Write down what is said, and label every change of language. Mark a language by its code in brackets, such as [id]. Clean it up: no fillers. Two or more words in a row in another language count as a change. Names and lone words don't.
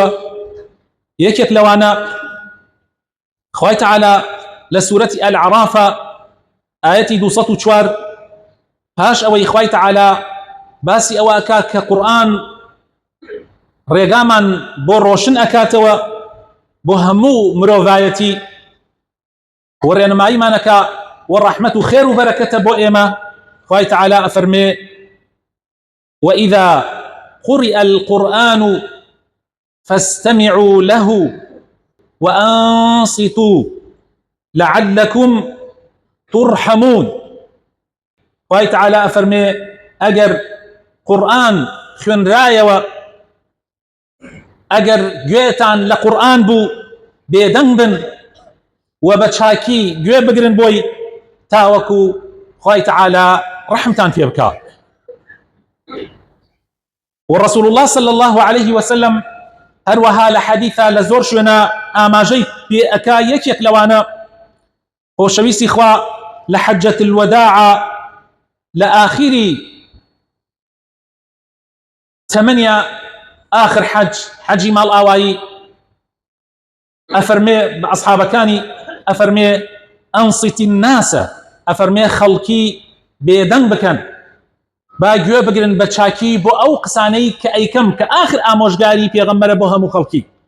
[ckb] یەکێک لەوانە خوای تەعالی لە سوورەتی ئەلعەرافە ئایەتی 204 پاش ئەوەی خوای تەعالی باسی ئەوە ئەکات کە قورئان ڕێگامان بۆ ڕۆشن ئەکاتەوە بۆ هەموو مرۆڤایەتی و ڕێنماییمانەکە و ڕەحمەت و خێر و بەرەکەتە بۆ ئێمە. خوای تەعالی ئەفەرمێ [ar] وإذا قرئ القرآن فاستمعوا له وأنصتوا لعلكم ترحمون. [ckb] خوای تەعالی ئەفەرمێ ئەگەر قورئان خوێنرایەوە، ئەگەر گوێتان لە قورئان بوو، بێدەنگ بن و بە چاکی گوێ بگرن بۆی تاوەکو خوای تەعالی ڕەحمتان پێ بکات. [ar] ورسول الله صلى الله عليه وسلم [ckb] هەروەها لە حەدیثە لە زۆر شوێنە ئاماژەی پێ ئەکا. یەکێک لەوانە خۆشەویستی خوا لە [ar] حەجەت الوداع [ckb] لە ئاخری تەمەنیا آخر حەجی ماڵ ئاوایی ئەفەرمێ بە ئەصحابەکانی، ئەفەرمێ [ar] ئەنصیتی الناسە، [ckb] ئەفەرمێ خەڵکی بێدەنگ بکەن، با گوێ بگرن بە چاکی بۆ ئەو قسانەی کە ئەیکەم کە آخر ئامۆژگاری پێغەمبەرە بۆ هەموو خەڵکی.